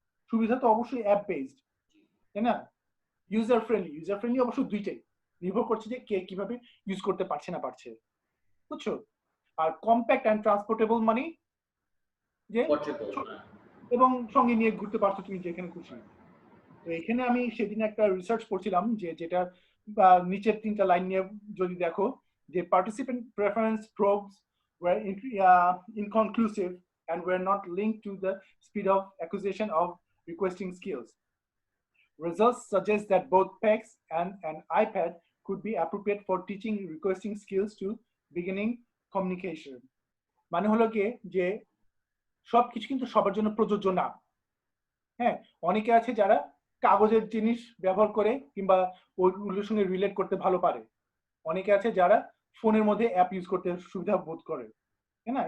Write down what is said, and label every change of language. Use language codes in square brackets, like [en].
[bn] সুবিধা তো অবশ্যই অ্যাপ বেসড, তাই না? ইউজার ফ্রেন্ডলি অবশ্য দুইটাই নির্ভর করছে যে কে কিভাবে ইউজ করতে পারছে না পারছে, বুঝছো? আর [en] compact and transportable [bn] মানে যে এবং সঙ্গে নিয়ে ঘুরতে পারছো তুমি যেখানে খুশি। তো এখানে আমি সেদিন একটা রিসার্চ করছিলাম যে যেটা নিচের 3টা লাইন নিয়ে যদি দেখো, যে [en] participant preference probes were inconclusive and were not linked to the speed of acquisition of requesting skills. Results suggest that both PECs and an iPad could be appropriate for teaching requesting skills to beginning communication. [bn] মানে হলো গিয়ে যে সবকিছু কিন্তু সবার জন্য প্রযোজ্য না। হ্যাঁ, অনেকে আছে যারা কাগজের জিনিস ব্যবহার করে কিংবা ওইগুলোর সঙ্গে রিলেট করতে ভালো পারে। অনেকে আছে যারা ফোনের মধ্যে অ্যাপ ইউজ করতে সুবিধা বোধ করে, তাই না?